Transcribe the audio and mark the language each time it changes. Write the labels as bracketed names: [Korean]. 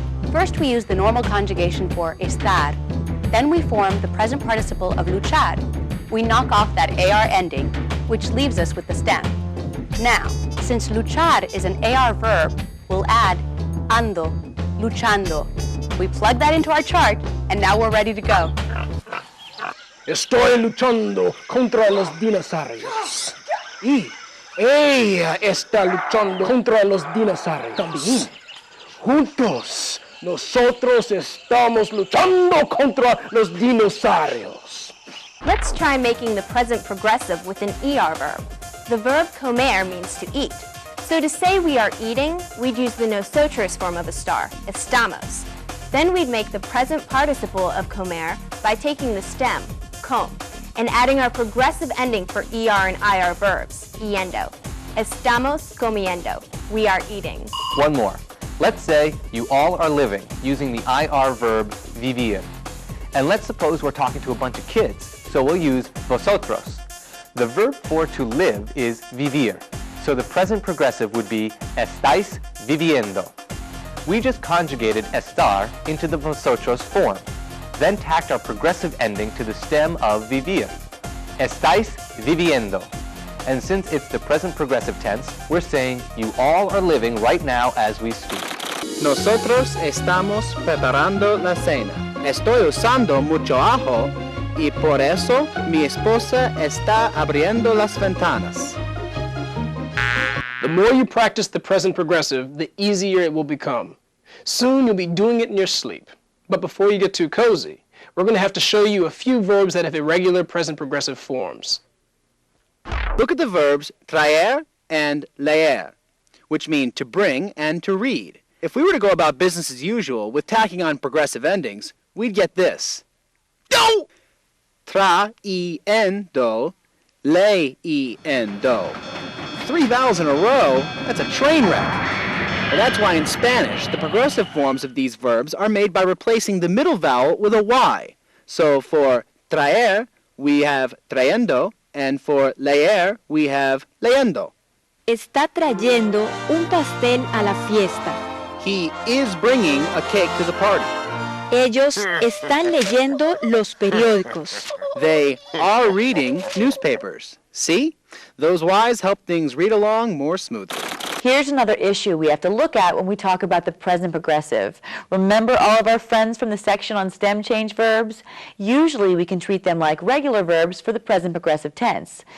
[English] First, we use the normal conjugation for estar. Then we form the present participle of luchar. We knock off that AR ending, which leaves us with the stem. Now, since luchar is an AR verb, we'll add ando, luchando. We plug that into our chart, and now we're ready to go. [Spanish] Estoy luchando contra los dinosaurios. Y ella está luchando contra los dinosaurios. También. Juntos, nosotros estamos luchando contra los dinosaurios. [English] Let's try making the present progressive with an ER verb. The verb comer means to eat. So to say we are eating, we'd use the nosotros form of estar, estamos. Then we'd make the present participle of comer by taking the stem, com, and adding our progressive ending for ER and IR verbs, yendo. [Spanish] Estamos comiendo. [English] We are eating. One more. Let's say you all are living using the IR verb vivir. And let's suppose we're talking to a bunch of kids, so we'll use vosotros. The verb for to live is vivir, so the present progressive would be [Spanish] estáis viviendo. [English] We just conjugated estar into the vosotros form, then tacked our progressive ending to the stem of vivir. [Spanish] Estáis viviendo. [English] And since it's the present progressive tense, we're saying you all are living right now as we speak. [Spanish] Nosotros estamos preparando la cena. Estoy usando mucho ajo y por eso mi esposa está abriendo las ventanas. [English] The more you practice the present progressive, the easier it will become. Soon you'll be doing it in your sleep. But before you get too cozy, we're going to have to show you a few verbs that have irregular present progressive forms. Look at the verbs traer and leer, which mean to bring and to read. If we were to go about business as usual with tacking on progressive endings, we'd get this. Do! [Spanish] Traendo, leendo. [English] 3 vowels in a row, that's a train wreck. And that's why in Spanish, the progressive forms of these verbs are made by replacing the middle vowel with a Y. So for traer, we have trayendo, and for leer, we have leyendo. [Spanish] Está trayendo un pastel a la fiesta. [English] He is bringing a cake to the party. [Spanish] Ellos están leyendo los periódicos. [English] They are reading newspapers. See? Those Y's help things read along more smoothly. Here's another issue we have to look at when we talk about the present progressive. Remember all of our friends from the section on stem change verbs? Usually we can treat them like regular verbs for the present progressive tense.